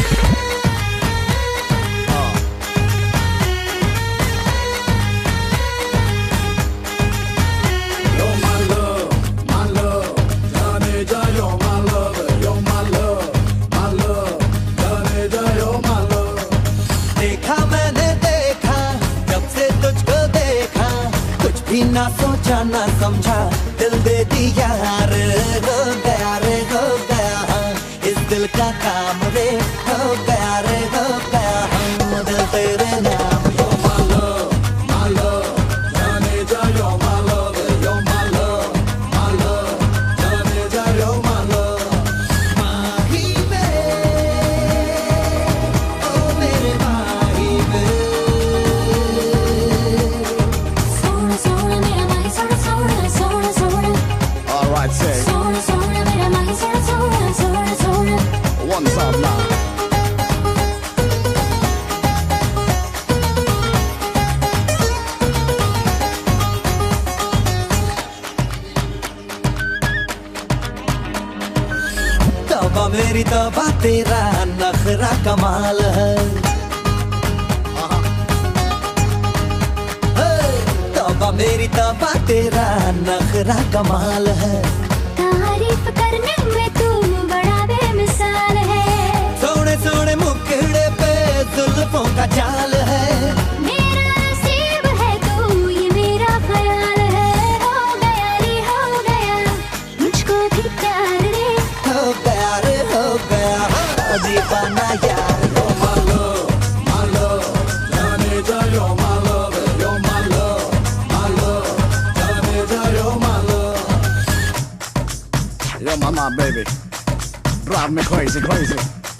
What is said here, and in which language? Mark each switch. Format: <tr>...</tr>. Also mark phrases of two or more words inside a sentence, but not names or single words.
<en>You're my love, my love. Janeja, you're my love, you're my love, my love. Janeja, you're my love.</en> <hi>देखा मैंने देखा जब से तुझको देखा कुछ भी ना सोचा ना समझा दिल दे दिया रे हो गया रे हो गया इस दिल का काम रे हो गया रे हो गया हम दिल तेरे नाम</hi> <en>You're my love, my love. Janeja, you're my love, you're my love, my love. Janeja, you're my love.</en> <hi>माही में ओ मेरे माही में सोना सोना मेरा माही सोना सोना सोना सोना</hi> <en>All right, say.</en> <hi>सोना सोना मेरा माही सोना सोना सोना सोना</hi> <en>One song now.</en> <hi>तौबा मेरी तौबा तेरा नखरा कमाल है तौबा मेरी तौबा तेरा नखरा कमाल है तारीफ करने में तू बड़ा बेमिसाल है सोने सोने मुखड़े पे जुल्फों का जाल है मेरा नसीब है तू ये मेरा ख्याल है हो गया रे हो गया मुझको भी प्यार रे हो गया रे हो गया दीवाना यार</hi> <en>You're my love, my love. Janeja, you're my love, you're my love, my love. Janeja, you're my love. You're my baby. Drive me crazy, crazy.</en>